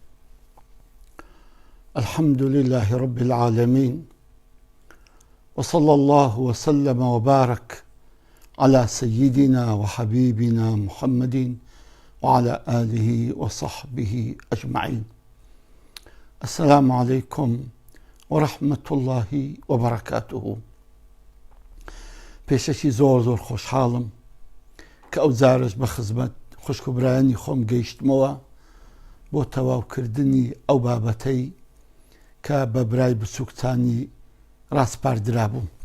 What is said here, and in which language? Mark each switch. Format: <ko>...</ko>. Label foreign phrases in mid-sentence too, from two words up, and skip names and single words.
<ar>الحمد لله رب العالمين، وصلى الله وسلم وبارك على سيدنا وحبيبنا محمد وعلى آله وصحبه أجمعين. السلام عليكم ورحمة الله وبركاته.</ar> <ckb>پێشەکی زۆر خۆشحاڵم کە ئەو جارش بە خزمەت خوشکوبرایانی خۆم گەیشتمەوە بۆ تەواوکردنی ئەو بابەتەی کە بە برای بچووکتانی ڕاستپاردرا بووم.</ckb>